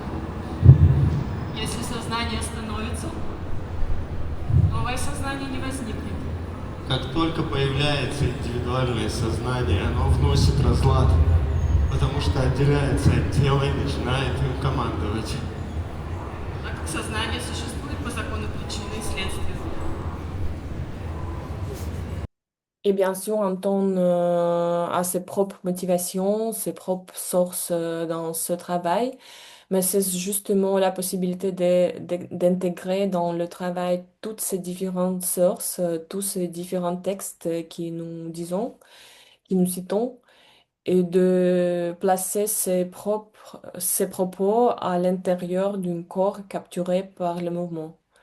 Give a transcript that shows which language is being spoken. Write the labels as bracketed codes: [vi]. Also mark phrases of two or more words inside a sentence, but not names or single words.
[ru] Если сознание остановится, новое сознание не возникнет. Как только появляется индивидуальное сознание, оно вносит разлад, потому что отделяется от тела и начинает им командовать. Так как сознание существует по закону причины и следствия. [fr] Et bien sûr, Anton a ses propres motivations, ses propres sources dans ce travail, mais c'est justement la possibilité d'intégrer dans le travail toutes ces différentes sources, tous ces différents textes qui nous disons, qui nous citons, et de placer ses propos à l'intérieur d'un corps capturé par le mouvement.